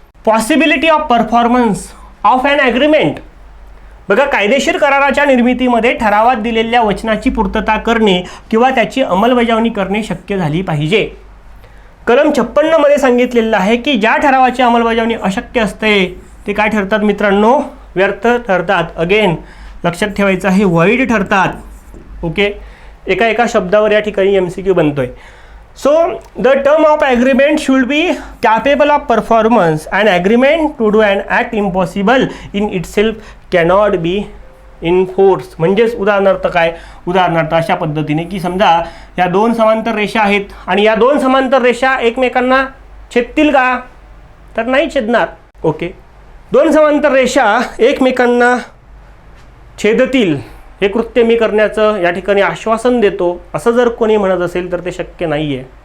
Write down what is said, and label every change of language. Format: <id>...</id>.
<en>Possibility of performance of an agreement.</en> <mr>बघा, कायदेशीर कराराच्या निर्मितीमध्ये ठरावात दिलेल्या वचनाची पूर्तता करणे किंवा त्याची अंमलबजावणी करणे शक्य झाली पाहिजे. कलम 56 मध्ये सांगितलेलं आहे की ज्या ठरावाची अंमलबजावणी अशक्य असते ते काय ठरतात मित्रांनो? व्यर्थ ठरतात. अगेन लक्षात ठेवायचं आहे, व्हॉइड ठरतात. ओके, एका शब्दावर या ठिकाणी MCQ बनतोय.</mr> <en>So the term of agreement should be capable of performance. An agreement to do an act impossible in itself cannot be enforced.</en> <mr>म्हणजेच उदाहरणार्थ काय? उदाहरणार्थ अशा पद्धतीने की समजा या दोन समांतर रेषा आहेत आणि या दोन समांतर रेषा एकमेकांना छेदतील का? तर नाही छेदणार. ओके, दोन समांतर रेषा एकमेकांना छेदतील हे कृत्य मी करण्याचं या ठिकाणी आश्वासन देतो असं जर कोणी म्हणत असेल तर ते शक्य नाही आहे.</mr>